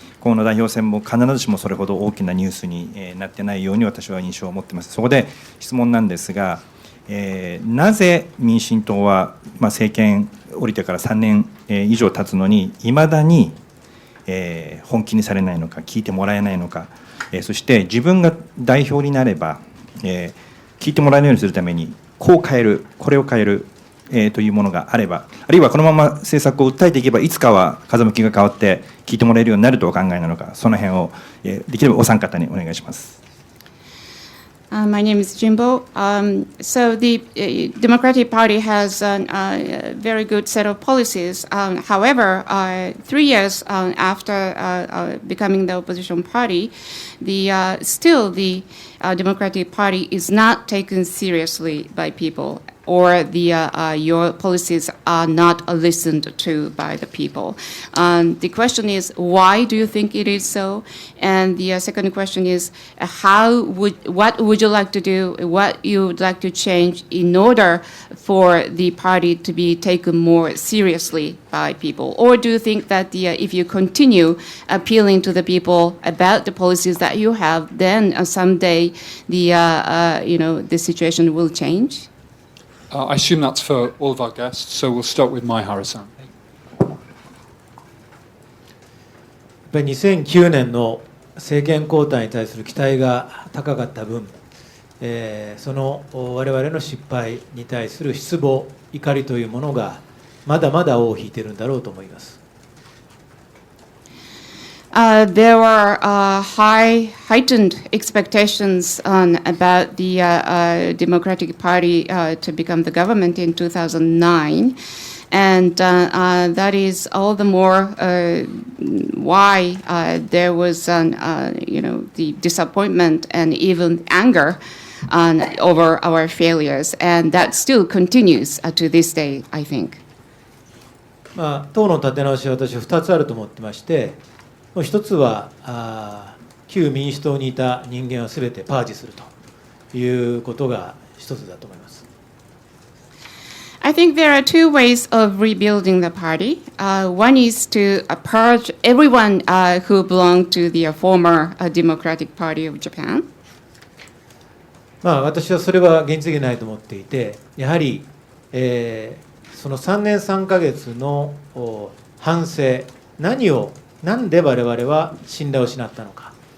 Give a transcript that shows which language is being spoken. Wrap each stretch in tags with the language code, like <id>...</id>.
<ja>河野代表選も必ずしもそれほど大きなニュースになってないように私は印象を持っています。そこで質問なんですが、なぜ民進党は政権降りてから3年以上経つのにいまだに本気にされないのか、聞いてもらえないのか、そして自分が代表になれば聞いてもらえるようにするためにこう変える、これを変える、というものがあれば、あるいはこのまま政策を訴えていけばいつかは風向きが変わって聞いてもらえるようになるとお考えなのか、その辺を、できればお三方にお願いします。</ja> <en>My name is Jimbo. So the Democratic Party has a very good set of policies. However, 3 years after becoming the opposition party, still the Democratic Party is not taken seriously by people, or your policies are not listened to by the people. The question is, why do you think it is so? And the second question is, what would you like to do, what you would like to change in order for the party to be taken more seriously by people? Or do you think that if you continue appealing to the people about the policies that you have, then someday the situation will change? I assume that's for all of our guests, so we'll start with Maihara-san.</en> <ja>やっぱり2009年の政権交代に対する期待が高かった分、その我々の失敗に対する失望、怒りというものがまだまだ尾を引いているんだろうと思います。</ja> <en>There were heightened expectations about the Democratic Party to become the government in 2009. And that is all the more why there was, the disappointment and even anger over our failures. And that still continues to this day, I think.</en> <ja>党の立て直しは私は2つあると思ってまして、一つは旧民主党にいた人間をすべてパージするということが一つだと思います。</ja> <en>I think there are two ways of rebuilding the party. One is to purge everyone who belonged to the former Democratic Party of Japan.</en> <ja>私はそれは現実的ないと思っていて、やはり、その3年3ヶ月の反省、なんで我々は信頼を失ったのか。</ja>